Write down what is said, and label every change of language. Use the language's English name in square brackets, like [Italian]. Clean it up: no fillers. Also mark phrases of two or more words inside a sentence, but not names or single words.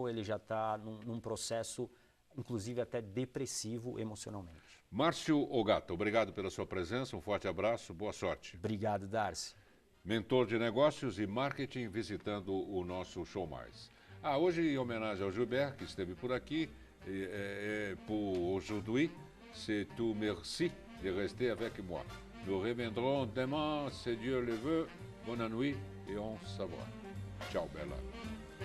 [Portuguese] banco, ele já está num processo, inclusive até depressivo emocionalmente. Márcio Ogata, obrigado pela sua presença, um forte abraço, boa sorte. Obrigado, Darcy. Mentor de negócios e marketing visitando o nosso Show Mais. Hoje, em homenagem ao Gilbert, que esteve por aqui, [French] pour aujourd'hui, c'est tout merci de rester avec moi. Nous reviendrons demain, si Dieu le veut. Bonne nuit et on se voit. [Italian] Ciao, Bella.